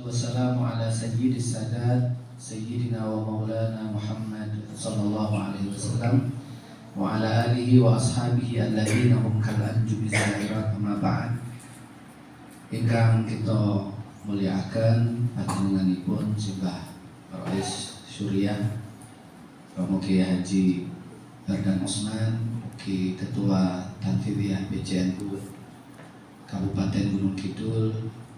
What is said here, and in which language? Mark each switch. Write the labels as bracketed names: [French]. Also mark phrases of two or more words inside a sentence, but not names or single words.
[Arabic] والسلام على سيد السادات سيدنا ومولانا محمد صلى الله عليه وسلم وعلى آله وأصحابه الذين هم كالأنجم الزاهرة أما بعد. [Javanese] Ingkang kita muliakan panjenenganipun Simbah Rais Surya Romo Kiai Haji Bardan Osman, Mugi Ketua Tanfidiyah PCNU Kabupaten Gunung Kidul,